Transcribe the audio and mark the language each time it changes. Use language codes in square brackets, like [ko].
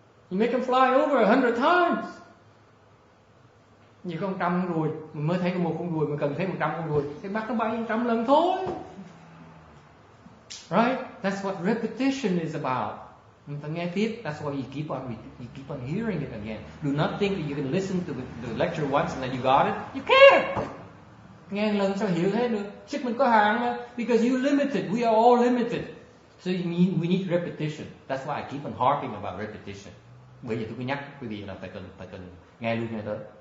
[en] You make them fly over 100 times. [vi] Như có 100 con ruồi, mình mới thấy có một con ruồi, mình cần thấy 100 con ruồi, cái bắt nó bay 100 lần thôi. [en] Right? That's what repetition is about. [vi] Mình phải nghe tiếp. [en] That's why you keep on hearing it again. Do not think that you can listen to the lecture once and then you got it. You can't. [vi] Nghe lần sao hiểu hết được? Sức mình có hạn mà. [en] Because you limited. We are all limited. So we need repetition. That's why I keep on harping about repetition. [vi] Bây giờ tôi cứ nhắc quý vị là phải cần nghe luôn nghe tới.